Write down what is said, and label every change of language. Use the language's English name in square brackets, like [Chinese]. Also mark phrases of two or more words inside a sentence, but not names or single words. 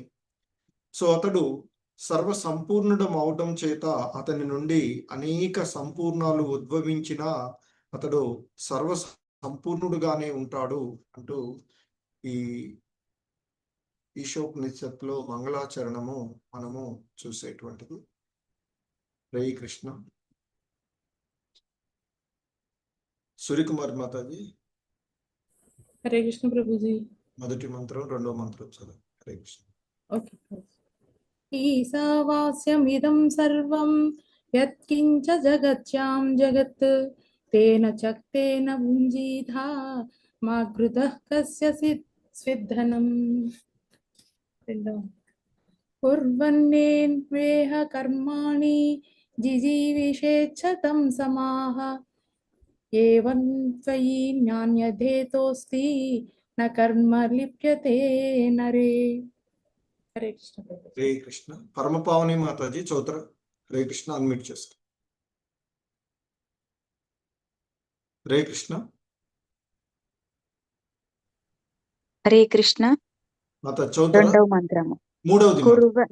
[Telugu] సో అతడు సర్వ సంపూర్ణుడం అవడం చేత అతని నుండి అనేక సంపూర్ణాలు ఉద్భవించినా అతడు సర్వ సంపూర్ణుడుగానే ఉంటాడు అంటూ ఈ ఈశోపనిషత్తులో మంగళాచరణము మనము చూసేటువంటిది. హరే కృష్ణ. సూర్యకుమార్ మాతాజీ [Hindi] हरे कृष्ण प्रभु जी। [Telugu] మొదటి మంత్రం రెండో మంత్రం చదువు. హరే కృష్ణ. [Hindi] ओके। [Sanskrit] ईशावास्यमिदं सर्वं यत्किञ्च जगत्यां जगत् तेन चक्तेन भुञ्जीथा मा कृतः कस्य स्विद्धनम्। कुर्वन्नेवेह कर्माणि जिजीविषेच्छ तं समाः एवं त्वयि नान्यथेतोऽस्ति न कर्म लिप्यते नरे। [Hindi] हरे कृष्ण। [Telugu] హరే కృష్ణ. పరమపావని మాతాజీ చౌత్ర. హరే కృష్ణ. అన్మ్యూట్ చేస్తా. హరే కృష్ణ. హరే కృష్ణ. మాత చౌత్ర రెండవ మంత్రము. మూడవది మాత.